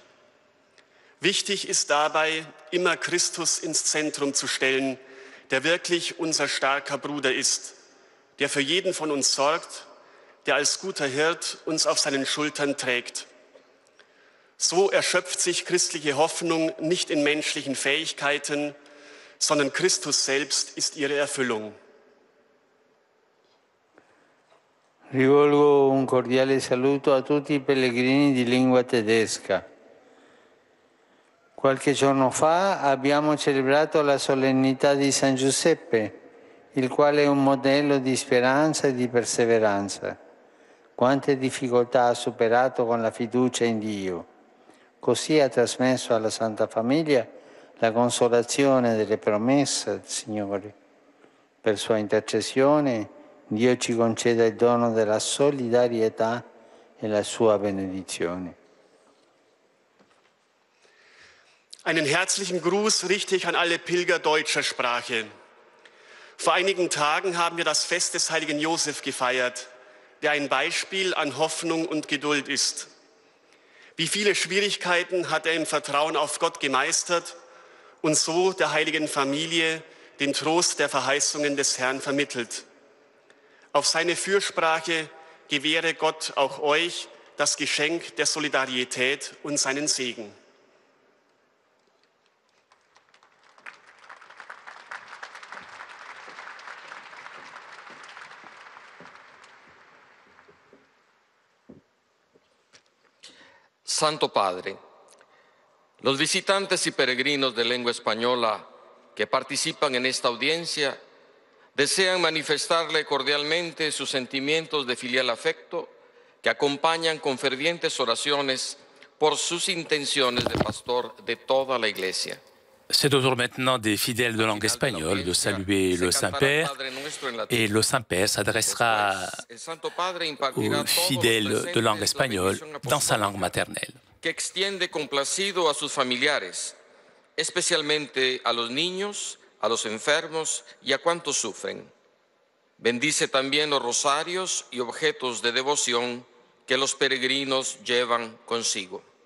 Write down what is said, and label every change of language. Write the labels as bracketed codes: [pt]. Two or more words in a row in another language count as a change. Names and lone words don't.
[de] Wichtig ist dabei, immer Christus ins Zentrum zu stellen, der wirklich unser starker Bruder ist, der für jeden von uns sorgt, der als guter Hirt uns auf seinen Schultern trägt. So erschöpft sich christliche Hoffnung nicht in menschlichen Fähigkeiten, sondern Christus selbst ist ihre Erfüllung. [it] Rivolgo un cordiale saluto a tutti i pellegrini di lingua tedesca. Qualche giorno fa abbiamo celebrato la solennità di San Giuseppe, il quale è un modello di speranza e di perseveranza. Quante difficoltà ha superato con la fiducia in Dio. Così ha trasmesso alla Santa Famiglia la consolazione delle promesse del Signore. Per sua intercessione Dio ci conceda il dono della solidarietà e la sua benedizione. [de] Einen herzlichen Gruß richte ich an alle Pilger deutscher Sprache. Vor einigen Tagen haben wir das Fest des heiligen Josef gefeiert, der ein Beispiel an Hoffnung und Geduld ist. Wie viele Schwierigkeiten hat er im Vertrauen auf Gott gemeistert und so der heiligen Familie den Trost der Verheißungen des Herrn vermittelt. Auf seine Fürsprache gewähre Gott auch euch das Geschenk der Solidarität und seinen Segen. [es] Santo Padre, los visitantes y peregrinos de lengua española que participan en esta audiencia desean manifestarle cordialmente sus sentimientos de filial afecto que acompañan con fervientes oraciones por sus intenciones de pastor de toda la Iglesia. [fr] C'est au tour maintenant des fidèles de langue espagnole de saluer le Saint-Père et le Saint-Père s'adressera aux fidèles de langue espagnole dans sa langue maternelle. [es] Que extiende complacido a sus familiares, especialmente a los niños, a los enfermos y a cuantos sufren. Bendice también los rosarios y objetos de devoción que los peregrinos llevan consigo.